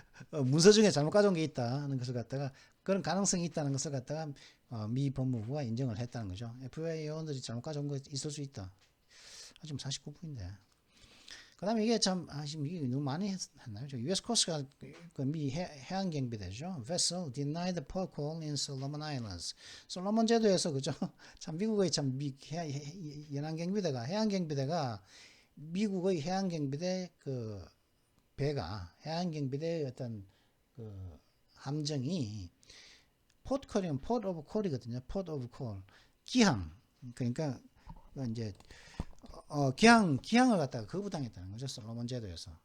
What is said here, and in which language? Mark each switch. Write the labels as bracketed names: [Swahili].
[Korean] 문서 중에 잘못 가져온 게 있다는 것을 갖다가, 그런 가능성이 있다는 것을 갖다가 미 법무부가 인정을 했다는 거죠. FBI 요원들이 잘못 가져온 거 있을 수 있다. 지금 49분인데. 그다음에 이게 참 지금 이게 너무 많이 했나요? [English] U.S. [Korean] 코스트가 그 미 해안 경비대죠. [English] Vessel denied port call in Solomon Islands. [Korean] 솔로몬 제도에서 그죠? 참 미국의 참 연안 경비대가 해안 경비대가 미국의 해안 경비대 그 배가 해안 경비대의 어떤 그 함정이 포트콜이면 포트 오브 콜이거든요. 포트 오브 콜 기항 그러니까 이제 기항을 갖다가 거부당했다는 거죠. 솔로몬 제도에서.